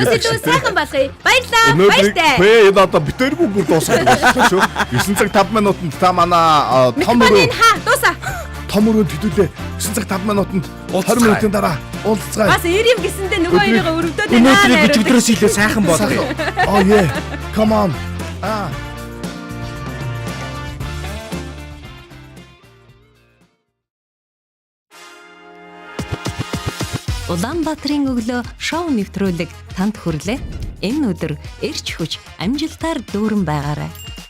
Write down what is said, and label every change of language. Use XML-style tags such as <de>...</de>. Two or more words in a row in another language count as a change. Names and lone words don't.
<mn>Өдөөсөө сайхан болъё. Баярлалаа. Баяртай. Энэ одоо битэргүй бүр дуусгах шүү. 9 цаг 5 минутанд та манай том өрөө дуусаа. том өрөөнд хэдүүлээ 9 цаг 5 минутанд 20 минутын дараа уулзцгаая. Бас ирэм гэсэндээ нөгөө хоёроо өрөвдөөд байна. Өнөөдрийг өчигдрөөс илүү сайхан болгоё.</mn> <en>Oh yeah. Come on.</en> <mn>Улаанбаатарын өглөө шоу нэвтрүүлэг танд хүрлээ. Энэ өдөр эрч хүч амжилтаар дүүрэн байгаарай.</mn>